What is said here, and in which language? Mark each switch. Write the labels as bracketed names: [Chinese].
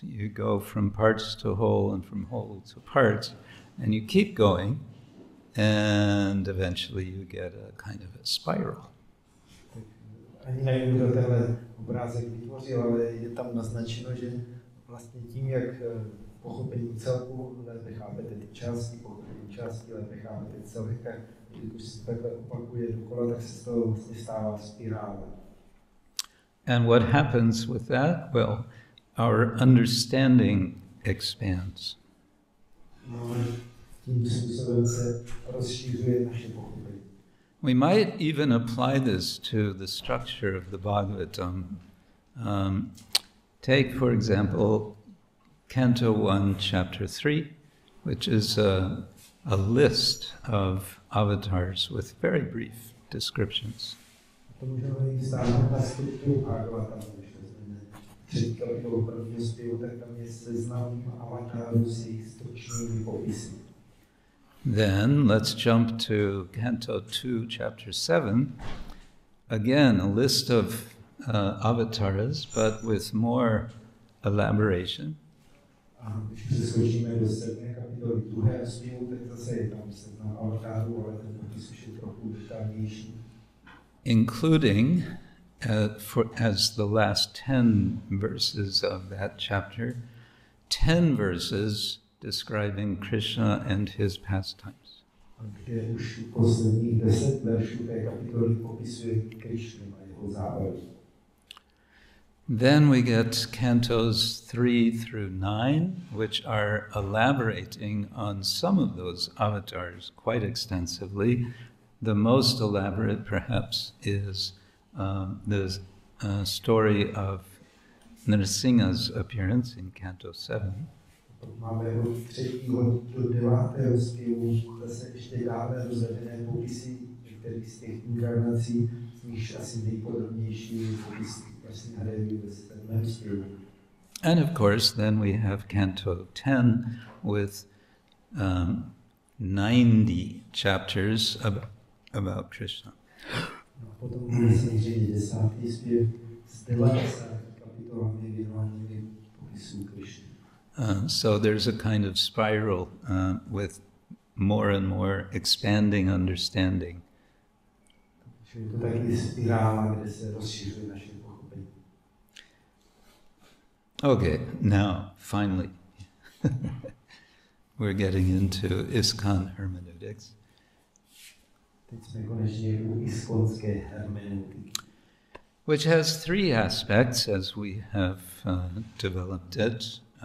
[English] You go from parts to whole and from whole to parts, and you keep going, and eventually you get a kind of a spiral. [Czech] Ani nevím, kdo tenhle obrázek vytvořil, ale je tam naznačeno, že vlastně tím, jak pochopení celku, lépe chápete ty části, pochopení části, lépe chápete celek. A když se takhle opakuje dokola, tak se z toho vlastně stává spirála. [English] And what happens with that? Well, our understanding expands. [Czech] No, tím způsobem se rozšiřuje naše pochopení. [English] We might even apply this to the structure of the Bhagavatam. Take, for example, Canto 1, Chapter 3, which is a list of avatars with very brief descriptions. [Czech] To můžeme jít stáhnout na strukturu Bhagavata, když vezmeme třetí kapitolu prvního zpěvu, tak tam je seznam avatárů s jejich stručnými popisy. [English] Then let's jump to Canto 2, Chapter 7. Again, a list of avatars, but with more elaboration. [Czech] A když přeskočíme do 7. kapitoly druhého zpěvu, tak zase je tam seznam avatárů, ale ten popis už je trochu detailnější. [English] Including, as the last 10 verses of that chapter, 10 verses describing Krishna and his pastimes. [Czech] Kde už posledních 10 veršů té kapitoly popisuje Krishnu a jeho zábavy. [English] Then we get cantos 3 through 9, which are elaborating on some of those avatars quite extensively. The most elaborate, perhaps, is the story of Nrsimha's appearance in Canto 7. [Czech] Máme od 3. do 9. zpěvu zase ještě dále rozvedené popisy některých z těch inkarnací, z nichž asi nejpodrobnější je popis Nrsimhadevy ve 7. zpěvu. [English] And of course, then we have Canto 10 with 90 chapters about Krishna. [Czech] No, potom máme samozřejmě 10. zpěv s 90 kapitolami věnovanými popisů Krishny. [English] So there's a kind of spiral with more and more expanding understanding. [Czech] Je to taky spirála, kde se rozšiřuje naše pochopení. [English] Okay, now finally we're getting into ISKCON Hermeneutics. [Czech] Teď jsme konečně u iskonské hermeneutiky. [English] Which has 3 aspects as we have developed it.